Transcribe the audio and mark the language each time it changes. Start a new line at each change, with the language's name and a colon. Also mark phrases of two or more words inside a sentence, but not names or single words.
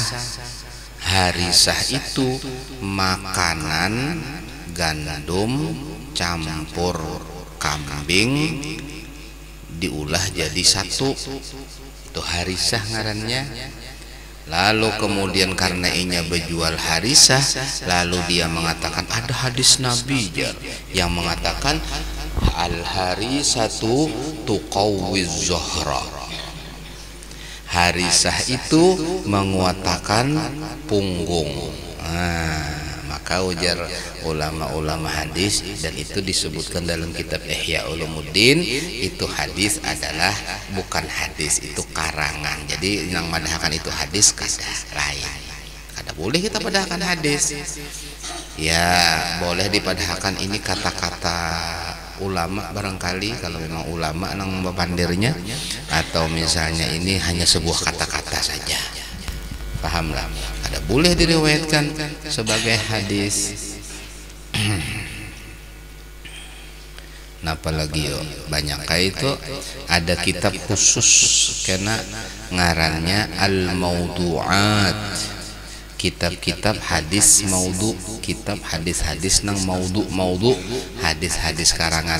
Banjar: Harisah itu makanan gandum campur kambing diulah jadi satu, itu harisah ngarannya. Lalu kemudian karena inya berjual harisah,
Indonesian: lalu dia mengatakan ada hadis Nabi yang mengatakan
Arabic: al harisatu tuqawwiz zuhra.
Indonesian: Harisah itu menguatkan punggung. Maka ujar ulama-ulama hadis, dan itu disebutkan dalam kitab Ihya Ulumuddin, itu hadis adalah bukan hadis, itu karangan.
Banjar: Jadi yang madahkan itu hadis kada lain. Kada boleh kita padahkan hadis. Ya boleh dipadahkan ini kata-kata ulama barangkali, kalau memang ulama nang membandirnya,
Indonesian: atau misalnya ini hanya sebuah kata-kata saja. Pahamlah, ada boleh diriwayatkan sebagai hadis.
Banjar: Nah, apalagi yo banyak kayak itu ada kitab khusus karena ngarannya al-maudu'at, kitab-kitab hadis maudhu, kitab hadis-hadis nang maudhu hadis-hadis karangan.